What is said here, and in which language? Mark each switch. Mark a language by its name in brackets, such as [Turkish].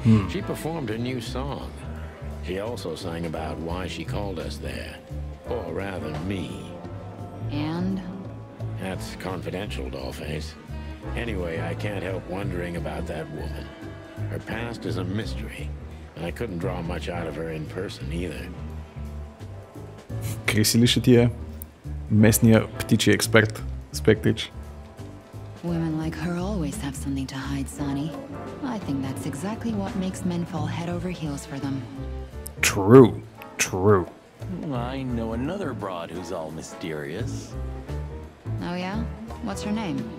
[English] She performed a new song. She also sang about why she called us there. Or rather, me. And? That's confidential, Dollface. Anyway, I can't help wondering about that woman. Her past is a mystery, and I couldn't draw much out of her in person either. [Bulgarian] Криси ли ще ти е местния птичи експерт? Спектич. [English] Women like her always have something to hide, Sonny. I think that's exactly what makes men fall head over heels for them. True. True. I know another broad who's all mysterious. Oh yeah? What's her name?